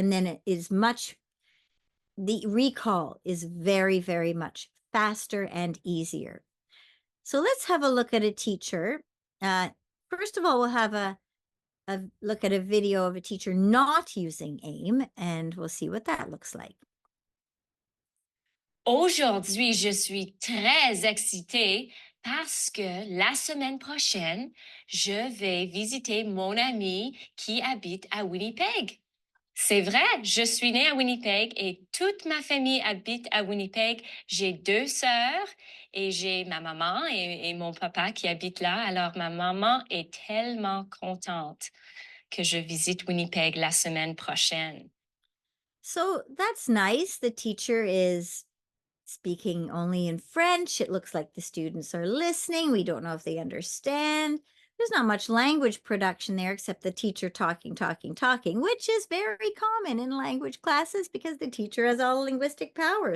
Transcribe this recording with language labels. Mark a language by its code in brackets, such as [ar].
[en] And then it is the recall is very, very much faster and easier. So let's have a look at a teacher. First of all, we'll have a look at a video of a teacher not using AIM, and we'll see what that looks like. [fr] Aujourd'hui, je suis très excitée parce que la semaine prochaine, je vais visiter mon ami qui habite à Winnipeg. C'est vrai, je suis née à Winnipeg et toute ma famille habite à Winnipeg. J'ai 2 sœurs et j'ai ma maman et mon papa qui habitent là. Alors, ma maman est tellement contente que je visite Winnipeg la semaine prochaine. [en] So that's nice. The teacher is speaking only in French. It looks like the students are listening. We don't know if they understand. There's not much language production there except the teacher talking, which is very common in language classes because the teacher has all linguistic power.